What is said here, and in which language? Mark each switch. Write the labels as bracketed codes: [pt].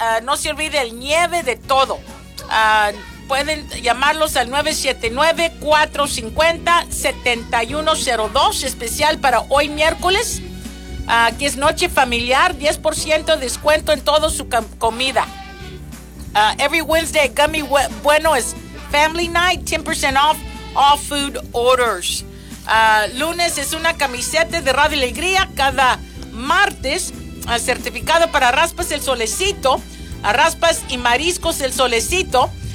[es] No se olvide el nieve, de todo. Pueden llamarlos al 979-450-7102, especial para hoy miércoles, que es noche familiar, 10% descuento en toda su comida. [en] Every Wednesday, Gummy Bueno is Family Night, 10% off all food orders. [es] Lunes es una camiseta de Radio Alegría, cada martes, certificado para Raspas el Solecito, Raspas y Mariscos el Solecito.